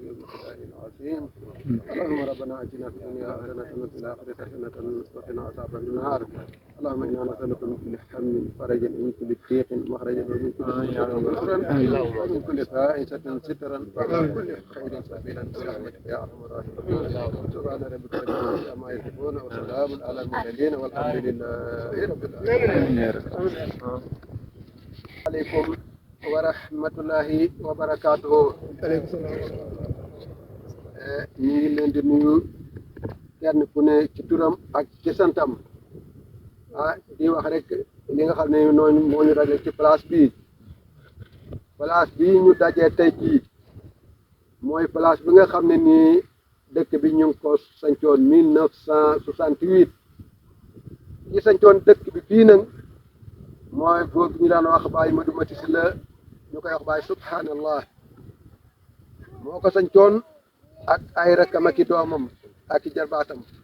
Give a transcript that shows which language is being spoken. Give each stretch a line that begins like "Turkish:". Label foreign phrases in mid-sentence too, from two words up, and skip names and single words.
Arabic: ومقداره العظيم اللهم ربنا آتنا في الدنيا حسنة وفي الآخرة حسنة وقنا عذاب النار اللهم إنا نسألك من كل هم فرجا ومن كل ضيق مخرجا ومن كل شر نصرا ومن كل فائسة سترا ومن كل خير سبيلا برحمتك يا أرحم الراحمين سبحان ربك رب العزة عما يصفون وسلام على المرسلين والحمد لله رب العالمين عليكم ورحمة الله وبركاته
Wolof: ñu ngi leen di nuyu kenn ku ne ci turam ak ci santam di wax rek li nga xam ne noonu moo ñu daje ci place bii ñu dajee tey jii mooy place bi nga xam ne nii dëkk bi ñu ngi ko sancoon 1968 ñi sancoon dëkk bi fii nag mooy góor ñu daan wax Baye Madou Mati Sylla ñu koy wax Baye subhanallah moo ko sancoon ak ay rakkam ak i doomam ak i jarbaatam